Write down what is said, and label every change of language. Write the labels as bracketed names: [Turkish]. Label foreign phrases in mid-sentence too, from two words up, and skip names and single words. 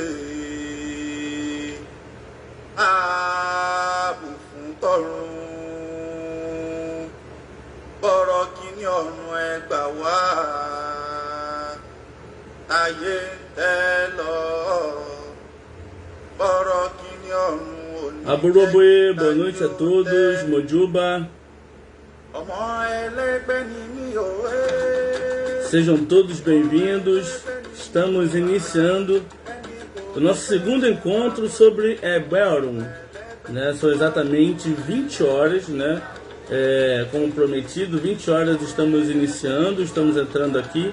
[Yoruba] ààbò fún tọ̀run bọ̀rọ̀ kìíní ọ̀run ẹgbà wá ayé tẹ́ lọ bọ̀rọ̀ kìíní ọ̀run òní. Aburoboe, [Portuguese] boa noite a todos, Mojuba. Sejam todos bem-vindos. Estamos iniciando o nosso segundo encontro sobre Eberron, né? São exatamente 20 horas, né? Como prometido, 20 horas estamos iniciando, estamos entrando aqui.